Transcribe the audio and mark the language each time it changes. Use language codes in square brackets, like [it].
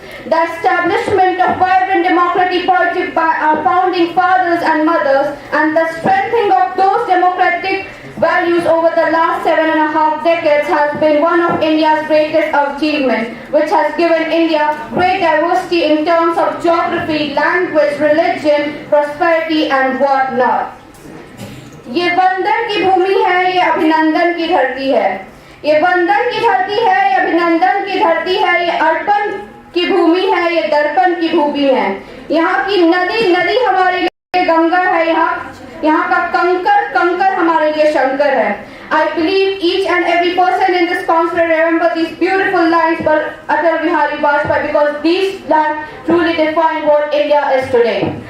[en] The establishment of vibrant democratic politics by our founding fathers and mothers, and the strengthening of those democratic values over the last 7.5 decades has been one of India's greatest achievements, which has given India great diversity in terms of geography, language, religion, prosperity and whatnot. [hi] ये वंदन की भूमि है, ये अभिनंदन की धरती है। ये वंदन की धरती है, ये अभिनंदन की धरती है, ये अर्पण की भूमि है, ये दर्पण की भूमि है। यहाँ की नदी हमारे लिए गंगा है, यहाँ का कंकर हमारे लिए शंकर है। [en] I believe each and every person in this conference remember these beautiful lines by Atal Bihari Vajpayee, because these lines truly define what India is today.